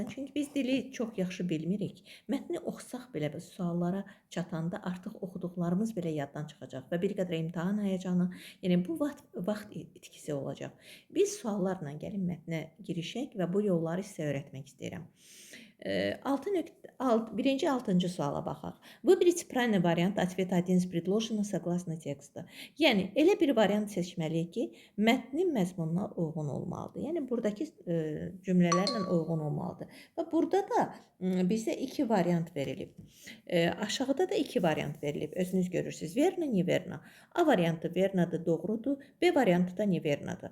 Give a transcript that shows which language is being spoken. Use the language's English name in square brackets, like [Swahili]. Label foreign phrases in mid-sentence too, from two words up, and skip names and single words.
[Azerbaijani] Çünki biz dili çox yaxşı bilmirik. Mətni oxusaq belə bu suallara çatanda artıq oxuduqlarımız belə yaddan çıxacaq və bir qədər imtahan həyəcanı, yəni bu vaxt itkisi olacaq. Biz suallarla gəlin mətnə girişək və bu yolları sizə öyrətmək istəyirəm. Birinci 6-cı suala baxaq. [Russian] Выберите правильный вариант ответа один из предложенных согласно текста. [Azerbaijani] Yəni, elə bir variant seçməliyik ki, mətnin məzmununa uyğun olmalıdır. Yəni, buradakı cümlələrlə uyğun olmalıdır. Və burada da bizə iki variant verilib. Aşağıda da iki variant verilib. Özünüz görürsünüz. [Russian] Верна, неверна. [Azerbaijani] A variantı vernadır, doğrudur. B variantı da nevernadır.